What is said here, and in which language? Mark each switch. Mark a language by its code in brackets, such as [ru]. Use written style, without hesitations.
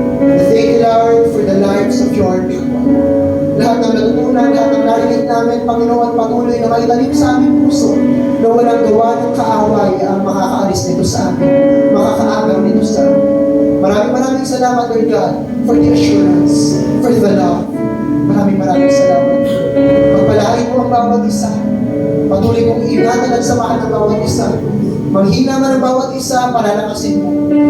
[en] Thank you, Lord, for the lives of your people. [tl] Lahat ng natutunan, lahat ng narinig namin, Panginoon, patuloy na maitanim sa aming puso na walang gawa ng kaaway ang makakaalis nito sa amin, makakaagaw nito sa amin. Maraming salamat, [en] Lord God, for the assurance, for the love. [tl] Maraming salamat. Pagpalain mo ang bawat isa. Patuloy mong ingatan at samahan ng bawat isa. Manghina man ang bawat isa, palalakasin mo.